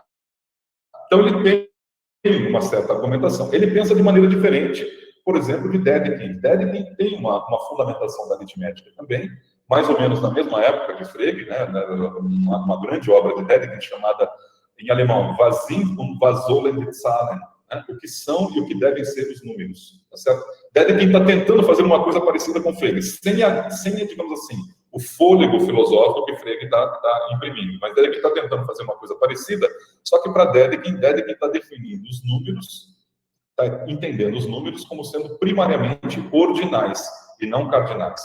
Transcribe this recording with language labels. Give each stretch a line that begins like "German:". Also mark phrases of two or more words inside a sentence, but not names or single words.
Portuguese: Então, ele tem uma certa argumentação. Ele pensa de maneira diferente, por exemplo, de Dedekind. Dedekind tem uma fundamentação da aritmética também, mais ou menos na mesma época de Frege, né? Uma grande obra de Dedekind chamada, em alemão, Was sind und was sollen die Zahlen? Né? O que são e o que devem ser os números. Tá certo? Dedekind está tentando fazer uma coisa parecida com Frege, sem, digamos assim, o fôlego filosófico que Frege está imprimindo. Mas Dedekind está tentando fazer uma coisa parecida, só que para Dedekind está definindo os números, está entendendo os números como sendo primariamente ordinais e não cardinais.